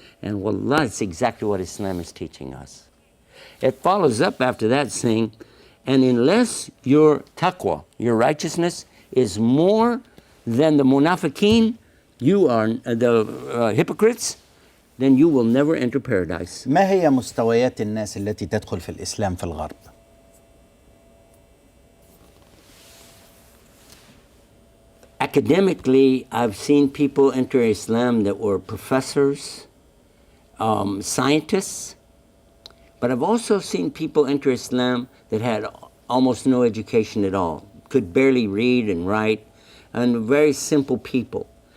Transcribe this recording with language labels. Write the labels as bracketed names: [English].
[English] And wallah, that's exactly what Islam is teaching us. It follows up after that saying, and unless your taqwa, your righteousness, is more than the munafiqeen, you are the hypocrites, then you will never enter paradise. [Arabic] ما هي مستويات الناس التي تدخل في الإسلام في الغرب؟ [English] Academically, I've seen people enter Islam that were professors, scientists, but I've also seen people enter Islam that had almost no education at all, could barely read and write, and very simple people.